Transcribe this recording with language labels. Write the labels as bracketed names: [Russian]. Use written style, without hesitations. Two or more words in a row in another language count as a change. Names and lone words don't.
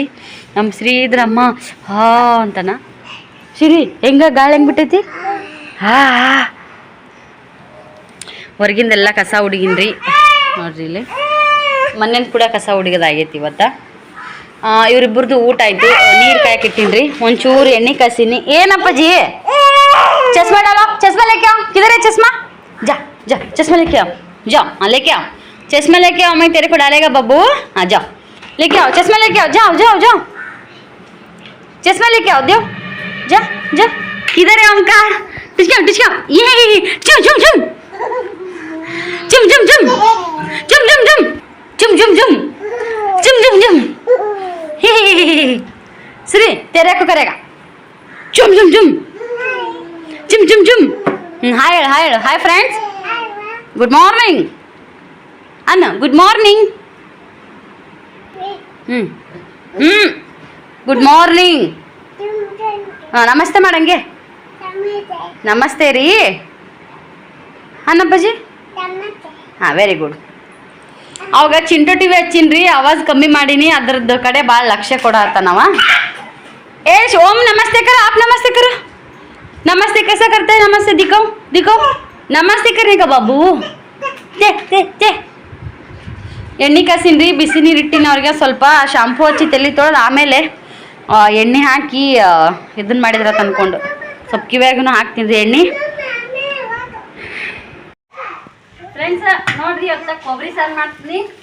[Kannada] ನಮ್ಮ ಶ್ರೀ ಇದ್ರಮ್ಮ ಅಂತಾನ. ಶ್ರೀ ಹೆಂಗ ಗಾಳಿ ಹೆಂಗೆ ಬಿಟ್ಟೈತಿ? ಹೊರಗಿಂದೆಲ್ಲ ಕಸ ಹುಡುಗಿನ್ರಿ ನೋಡ್ರಿ. ಇಲ್ಲಿ ಮನೇನ ಕೂಡ ಕಸ ಹುಡುಗದಾಗೈತಿ ಇವತ್ತು. ಇವರಿಬ್ಬರದು ಊಟ ಆಯಿತು. ನೀರು ಕಾಯಕ್ಕಿಟ್ಟಿನ್ರಿ, ಒಂಚೂರು ಎಣ್ಣೆ ಕಾಸಿನಿ. [Hindi] ಏನಪ್ಪಾಜಿ चश्मा डालो, चश्मा लेके आओ. किधर है चश्मा? जा जा चश्मा लेके आओ, जाओ. हाँ लेके आओ, चश्मा लेके आओ. मैं तेरे को डालेगा बब्बू. हाँ जाओ लेके आओ, चश्मा लेके आओ. जाओ जाओ जाओ, चश्मा लेके आओ. दो जा जा. किधर है ओमकार? टिचकाओ टिचकाओ. ये चुम चुम चुम चुम चुम चुम चुम चुम चुम चुम चुम चुम चुम चुम. श्री तेरे को करेगा. चुम चुम चुम चुम चुम चुम. [English] hi hi hi friends, good morning Anna. good morning. good morning. [Kannada] ನಮಸ್ತೆ ಮಾಡಂಗೆ. ನಮಸ್ತೆ ರೀ ಅನ್ನಪ್ಪಾಜಿ. [English] very good. [Kannada] ಅವಾಗ ಚಿಂಟು ಟಿವಿ ಹಚ್ಚಿನ್ರಿ, ಆವಾಜ್ ಕಮ್ಮಿ ಮಾಡೀನಿ. ಅದ್ರದ್ದು ಕಡೆ ಭಾಳ ಲಕ್ಷ್ಯ ಕೊಡತ್ತಾನವ. [Hindi] ओम नमस्ते करो, आप नमस्ते करो. नमस्ते कैसा करते हैं? नमस्ते दिखाओ दिखाओ. नमस्ते करेगा बाबू. ತೆ ತೆ ತೆ. [Kannada] ಎಣ್ಣೆ ಕಾಸಿನ್ರಿ, ಬಿಸಿ ನೀರು ಇಟ್ಟಿನ. ಅವ್ರಿಗೆ ಸ್ವಲ್ಪ ಶಾಂಪೂ ಹಚ್ಚಿ ತಲೆ ತೊಳೆದು ಆಮೇಲೆ ಎಣ್ಣೆ ಹಾಕಿ ಇದನ್ನ ಮಾಡಿದ್ರ ತಂದ್ಕೊಂಡು ಸ್ವಲ್ಪ ಕಿವ್ಯಾಗೂ ಹಾಕ್ತೀನಿ ರೀ ಎಣ್ಣೆ. ಫ್ರೆಂಡ್ಸ್ ನೋಡ್ರಿ, ಇವತ್ತ ಕೊಬ್ಬರಿ ಸಾರು ಮಾಡ್ತೀನಿ.